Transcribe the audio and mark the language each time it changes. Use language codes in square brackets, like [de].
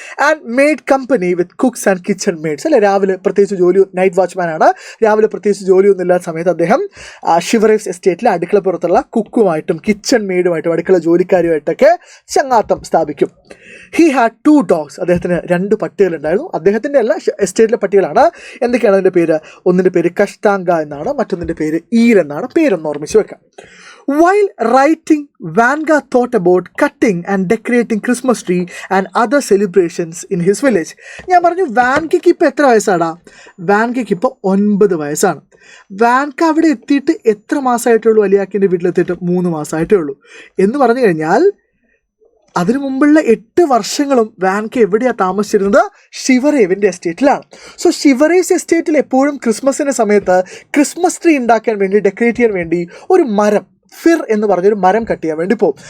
[en] And made company with cooks and kitchen maids. [ml] അല്ലെ, രാവിലെ പ്രത്യേകിച്ച് ജോലി, നൈറ്റ് വാച്ച്മാനാണ്, രാവിലെ പ്രത്യേകിച്ച് ജോലിയൊന്നും ഇല്ലാത്ത സമയത്ത് അദ്ദേഹം ഷിവറേവ്സ് എസ്റ്റേറ്റിലെ അടുക്കളപ്പുറത്തുള്ള കുക്കുമായിട്ടും കിച്ചൺ മെയ്ഡുമായിട്ടും അടുക്കള ജോലിക്കാരുമായിട്ടൊക്കെ ചങ്ങാത്തം സ്ഥാപിക്കും. [en] He had 2 dogs. [ml] അദ്ദേഹത്തിന് 2 പട്ടികളുണ്ടായിരുന്നു. അദ്ദേഹത്തിൻ്റെ അല്ല, എസ്റ്റേറ്റിലെ പട്ടികളാണ്. എന്തൊക്കെയാണ് അതിൻ്റെ പേര്? ഒന്നിൻ്റെ പേര് കഷ്താങ്ക എന്നാണ്, മറ്റൊന്നിൻ്റെ പേര് ഈൽ എന്നാണ്. പേരൊന്ന് ഓർമ്മിച്ച് വെക്കാം. [en] While writing, Van Gogh thought about cutting and decorating Christmas tree and other celebrations in his village. [ml] ഞാൻ പറഞ്ഞു വാൻഗയ്ക്ക് ഇപ്പോൾ എത്ര വയസ്സാടാ? വാൻഗയ്ക്ക് ഇപ്പോൾ 9 വയസ്സാണ്. വാൻക അവിടെ എത്തിയിട്ട് എത്ര മാസമായിട്ടേ ഉള്ളൂ? അലിയാക്കിൻ്റെ വീട്ടിലെത്തിയിട്ട് 3 മാസമായിട്ടേ ഉള്ളൂ. എന്ന് പറഞ്ഞു കഴിഞ്ഞാൽ അതിനു മുമ്പുള്ള 8 വർഷങ്ങളും വാൻക എവിടെയാണ് താമസിച്ചിരുന്നത്? ഷിവറേവിൻ്റെ എസ്റ്റേറ്റിലാണ്. സോ ഷിവറേസ് എസ്റ്റേറ്റിൽ എപ്പോഴും ക്രിസ്മസിൻ്റെ സമയത്ത് ക്രിസ്മസ് ട്രീ ഉണ്ടാക്കാൻ വേണ്ടി, ഡെക്കറേറ്റ് ചെയ്യാൻ വേണ്ടി ഒരു മരം, ഫിർ എന്ന് പറഞ്ഞൊരു മരം കട്ട് ചെയ്യാൻ വേണ്ടി പോകും.